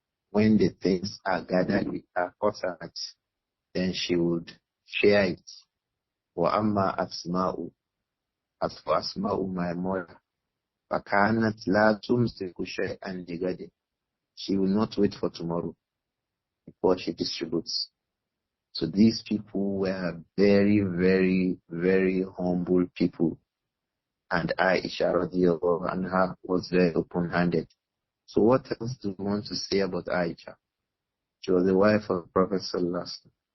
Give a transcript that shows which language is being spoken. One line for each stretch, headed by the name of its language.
English: When the things are gathered with her قَسَمَتْ, then she would share it.
Arabic: وَأَمَّا أَسْمَاءُ,
English: as for Asma'u, my mother,
Arabic: فَكَانَتْ لَا تُمْسِكُ شَيْئًا لِغَدٍ.
English: She will not wait for tomorrow before she distributes. So these people were very, very, very humble people. And Aisha radiallahu anha was very open-handed. So what else do we want to say about Aisha? She was the wife of the Prophet sallallahu alaihi wasallam.